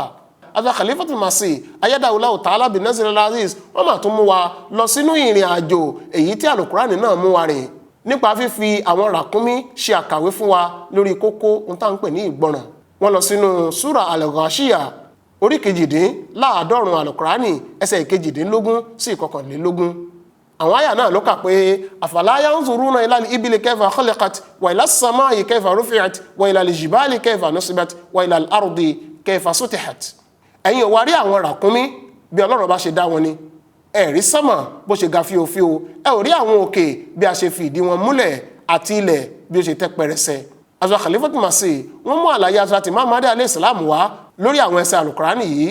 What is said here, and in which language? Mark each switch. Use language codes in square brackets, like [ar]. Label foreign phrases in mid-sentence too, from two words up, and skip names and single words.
[yo] Hazrat Khalifatul Masih [ar] أيده الله تعالى بنصره العزيز [yo] wọ́n máa tún mú wa lọ sínú ìrìn àjò èyí tí Al-Qur'ani náà mú wa rìn nípa fífi àwọn ràkúnmí ṣe àkàwé fún wa lórí kókó ohun tá à ń pè ní ìgbọràn. wọ́n lọ sínú súra Al-Ghashiyah orí 52 Al-Qur'ani ẹsẹ̀ 22 sí 21. àwọn àyà náà ló kà pé [ar] أفلا ينظرون إلى الإبل كيف خلقت وإلى السماء كيف رفعت وإلى الجبال كيف نصبت وإلى الأرض كيف سطحت. [yo] ẹ̀yin ò wá rí àwọn ràkúnmí bí Ọlọ́run bá ṣe dá wọn ni, ẹ rí sánmà bó ṣe ga fíofío, ẹ ò rí àwọn òkè bí a ṣe fi ìdí wọn múlẹ̀ àti ilẹ̀ bí ó ṣe tẹ́ pẹrẹsẹ. Hazrat Khalifatul Masih wọ́n mú àlàyé Hazrat Imam Mahdi [ar] عليه السلام [yo] wá lórí àwọn ẹsẹ̀ Al-Qur'ani yìí.